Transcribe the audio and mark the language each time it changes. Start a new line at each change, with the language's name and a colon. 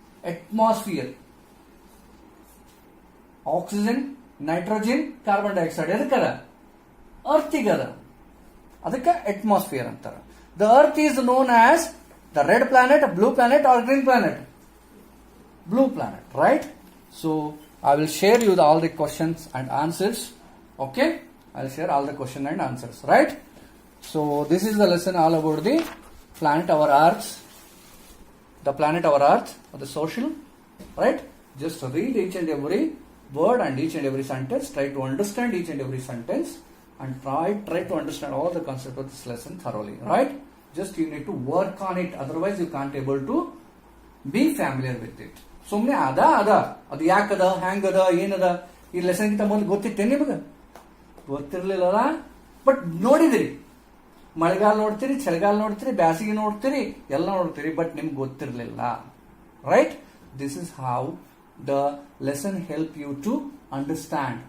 Kannada: Atmosphere, oxygen, nitrogen, carbon dioxide ಎದಕ್ಕದ? ಅರ್ತಿಗದ. ಅದಕ್ಕೆ atmosphere ಅಂತಾರ.
English: The earth is known as the red planet, blue planet or green planet? Blue planet, right? So I will share you all the questions and answers. Okay, I'll share all the question and answers, right? So this is the lesson all about the planet our Earth, the planet our Earth, or the social, right? Just read each and every word and each and every sentence. Try to understand each and every sentence and try to understand all the concept of this lesson thoroughly, right? Just you need to work on it. Otherwise you can't able to be familiar with it.
Kannada: ಸುಮ್ನೆ ಅದ ಅದು ಯಾಕದ, ಹ್ಯಾಂಗದ, ಏನದ, ಈ lesson ಗಿಂತ ಮೊದಲು ಗೊತ್ತಿತ್ತೇ ನಿಮಗೆ? ಗೊತ್ತಿರ್ಲಿಲ್ಲ. But ನೋಡಿದಿರಿ, ಮಳೆಗಾಲ ನೋಡ್ತೀರಿ, ಚಳಿಗಾಲ ನೋಡ್ತೀರಿ, ಬ್ಯಾಸಿಗೆ ನೋಡ್ತೀರಿ, ಎಲ್ಲ ನೋಡ್ತೀರಿ, ಬಟ್ ನಿಮ್ಗೆ ಗೊತ್ತಿರಲಿಲ್ಲ, right?
English: This is how the lesson help you to understand.